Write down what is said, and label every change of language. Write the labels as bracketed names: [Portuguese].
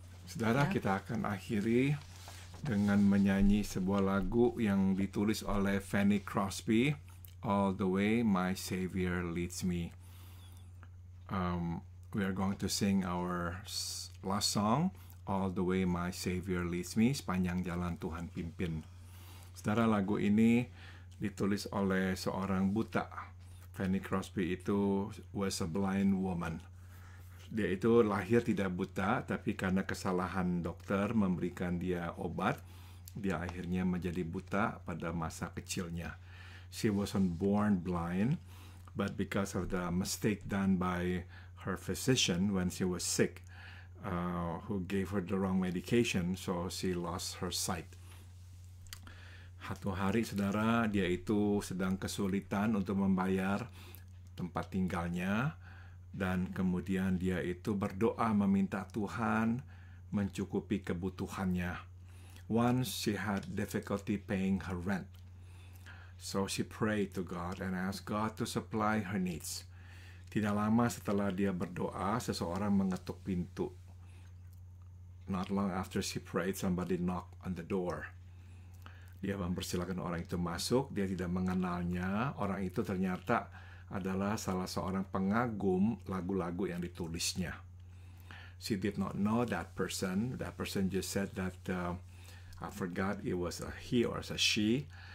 [Indonesian] Saudara, kita akan akhiri dengan menyanyi sebuah lagu yang ditulis oleh Fanny Crosby, All the Way My Savior Leads Me. [English] We are going to sing our last song, All the Way My Savior Leads Me, [Indonesian] sepanjang jalan Tuhan pimpin. Saudara, lagu ini ditulis oleh seorang buta. [English] Fanny Crosby itu was a blind woman. [Indonesian] Dia itu lahir tidak buta, tapi karena kesalahan dokter memberikan dia obat, dia akhirnya menjadi buta pada masa kecilnya. [English] She wasn't born blind, but because of the mistake done by her physician when she was sick, who gave her the wrong medication, so she lost her sight. [Indonesian] Satu hari, saudara, dia itu sedang kesulitan untuk membayar tempat tinggalnya, dan kemudian dia itu berdoa meminta Tuhan mencukupi kebutuhannya. [English] Once she had difficulty paying her rent, so she prayed to God and asked God to supply her needs. [Indonesian] Tidak lama setelah dia berdoa, seseorang mengetuk pintu. [English] Not long after she prayed, somebody knocked on the door. [Indonesian] Dia mempersilakan orang itu masuk. Dia tidak mengenalnya. Orang itu ternyata adalah salah seorang pengagum lagu-lagu yang ditulisnya. [English] She did not know that person. That person just said that I forgot it was a he or a she.